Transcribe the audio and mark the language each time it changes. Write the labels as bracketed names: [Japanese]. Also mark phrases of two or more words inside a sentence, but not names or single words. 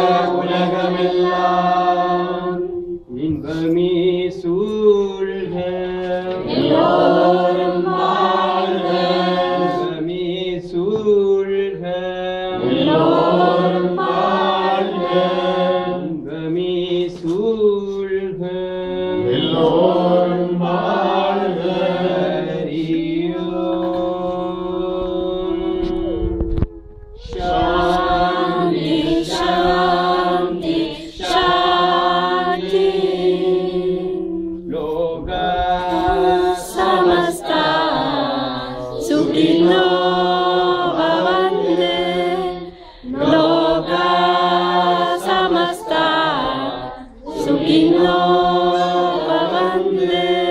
[Tamil] உலகமெல்லாம் இன்பமே சூழ்க எல்லோரும் வாழ்க இன்பமே சூழ்க எல்லோரும் வாழ்க இன்பமே சூழ்க எல்லோரும் வாழ்க [Sanskrit] शान्ति शान्ति शान्ति लोका समस्ता सुखिनो भवन्तु लोका समस्ता सुखिनो भवन्तु